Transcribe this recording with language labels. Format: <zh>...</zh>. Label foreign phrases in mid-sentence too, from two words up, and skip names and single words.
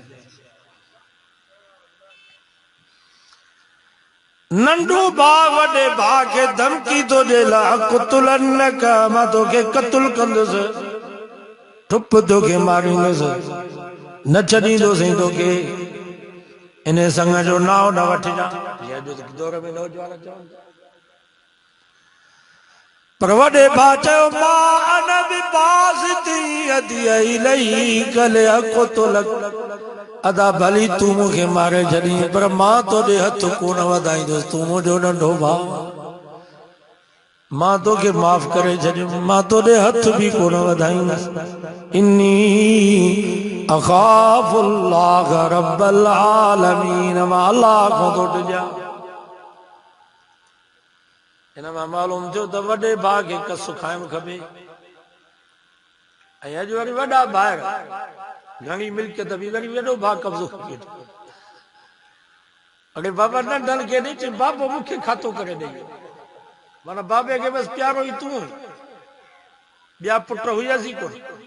<sd>नंढो भाउ वॾे भाउ खे धमकी थो ॾे</sd> <ar>لأقتلنك</ar> <sd>मां तोखे क़त्ल कंदुसि ठुप तोखे मारींदुसि न छॾींदोसीं तोखे इन संग जो नाव न वठिजां। दौर में नौजवान चवनि पर वॾे भाउ चयो मां</sd> <ar>أن بباسط يدي إليك لأقتلك</ar> <sd>अदा भली तूं मूंखे मारे छॾी पर मां तोॾे हथ कोन वधाईंदुसि तूं मुंहिंजो नंढो भाउ मां तोखे माफ़ करे छॾियुमि मां तोॾे हथ बि कोन वधाईंदुसि।</sd> <ar>إني أخاف الله رب العالمين</ar> <sd>मां अल्लाह खां थो ॾिजां। इन मां मालूम थियो त वॾे भाउ खे कस खाइणु खपे ऐं अॼु वरी वॾा ॿाहिरि घणी मिल्कियत बि वरी वॾो भाउ कब्ज़ो करे अड़े बाबा नंढनि खे ॾे बाबो मूंखे खातो करे ॾेई माना बाबे खे बसि प्यारो ई तूं ॿिया पुट हुयसि कोन।</sd>